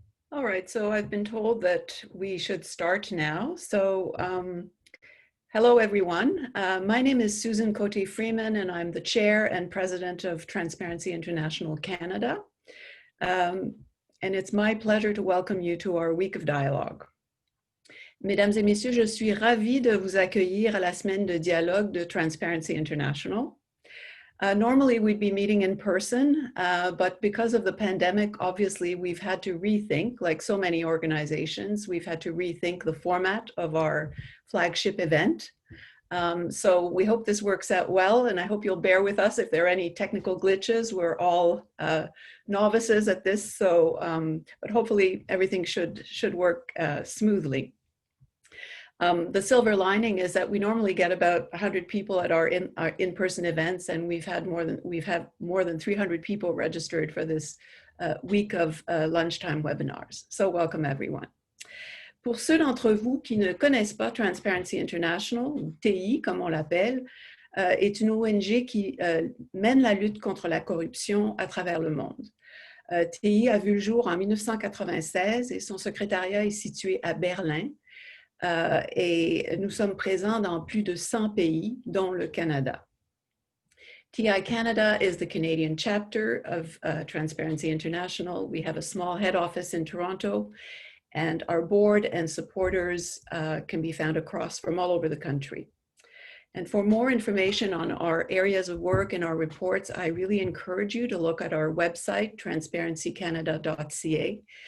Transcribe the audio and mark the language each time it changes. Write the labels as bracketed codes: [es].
[en] All right, so I've been told that we should start now. So hello, everyone. My name is Susan Cote-Freeman, and I'm the chair and president of Transparency International Canada. And it's my pleasure to welcome you to our week of dialogue. [fr] Mesdames et messieurs, je suis ravie de vous accueillir à la semaine de dialogue de Transparency International. [en] Normally we'd be meeting in person, but because of the pandemic, obviously we've had to rethink, like so many organizations, we've had to rethink the format of our flagship event. So we hope this works out well, and I hope you'll bear with us if there are any technical glitches. We're all novices at this, so but hopefully everything should work smoothly. The silver lining is that we normally get about 100 people at our in-person events, and we've had more than 300 people registered for this week of lunchtime webinars. So welcome everyone. [fr] Pour ceux d'entre vous qui ne connaissent pas Transparency International, ou TI comme on l'appelle, est une ONG qui mène la lutte contre la corruption à travers le monde. TI a vu le jour en 1996 et son secrétariat est situé à Berlin. Et nous sommes présents dans plus de 100 pays, dont le Canada. [en] TI Canada is the Canadian chapter of Transparency International. We have a small head office in Toronto, and our board and supporters can be found from all over the country. And for more information on our areas of work and our reports, I really encourage you to look at our website, transparencycanada.ca.